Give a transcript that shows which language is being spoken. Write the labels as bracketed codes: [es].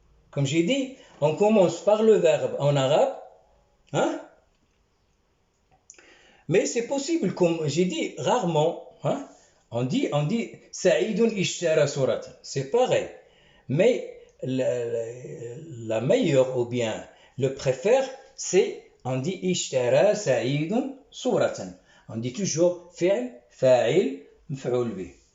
[fr] Comme j'ai dit, on commence par le verbe en arabe. Hein? Mais c'est possible, comme j'ai dit, rarement. Hein? On dit [ar] سعيد اشترى صورة. [fr] C'est pareil. Mais la meilleure ou bien le préfère, c'est on dit [ar] اشترى سعيد صورة. [fr] On dit toujours [ar] فعل فاعل مفعول به.